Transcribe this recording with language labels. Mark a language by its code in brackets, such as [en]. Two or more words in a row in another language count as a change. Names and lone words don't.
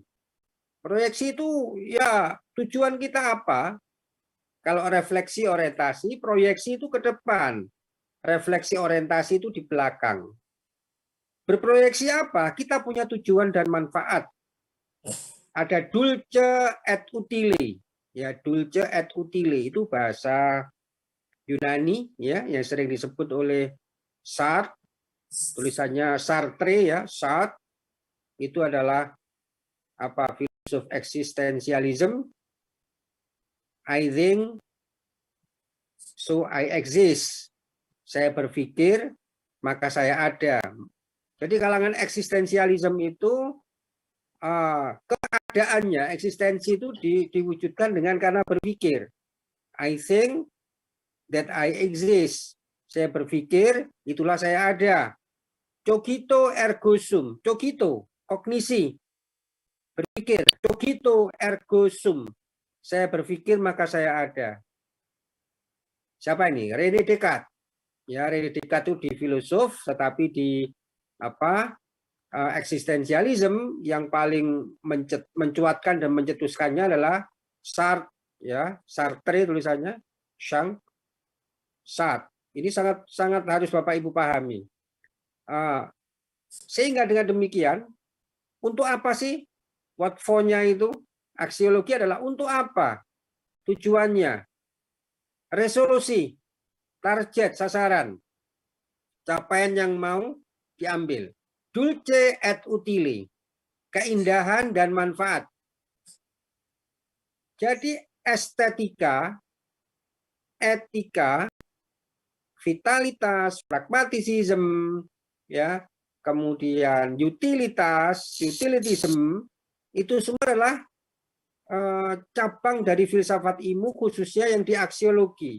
[id] Proyeksi itu ya tujuan kita apa? Kalau refleksi orientasi, proyeksi itu ke depan. Refleksi orientasi itu di belakang. Berproyeksi apa? Kita punya tujuan dan manfaat. [la] Ada dulce et utile. [id] Ya, [la] dulce et utile [id] itu bahasa Yunani, ya, yang sering disebut oleh Sartre, tulisannya Sartre, ya, Sartre itu adalah filosof eksistensialisme. [en] I think, so I exist. [id] Saya berpikir, maka saya ada. Jadi kalangan eksistensialisme itu keadaannya, eksistensi itu diwujudkan dengan karena berpikir. [en] I think that I exist. [id] Saya berpikir, itulah saya ada. [la] Cogito ergo sum. Cogito, kognisi. Berpikir. Cogito ergo sum. [id] Saya berpikir maka saya ada. Siapa ini? René Descartes. Ya, René Descartes itu di filosof, tetapi di eksistensialisme yang paling mencuatkan dan mencetuskannya adalah Sartre, ya, Sartre tulisannya, Sang. Ini sangat harus Bapak Ibu pahami. Sehingga dengan demikian, untuk apa sih [en] what for- [id] nya itu? Aksiologi adalah untuk apa? Tujuannya, resolusi, target, sasaran, capaian yang mau diambil. [la] Dulce et utile, [id] keindahan dan manfaat. Jadi estetika, etika, vitalitas, pragmatisism, ya, kemudian utilitas, utilitism, itu semua adalah cabang dari filsafat ilmu khususnya yang di aksiologi.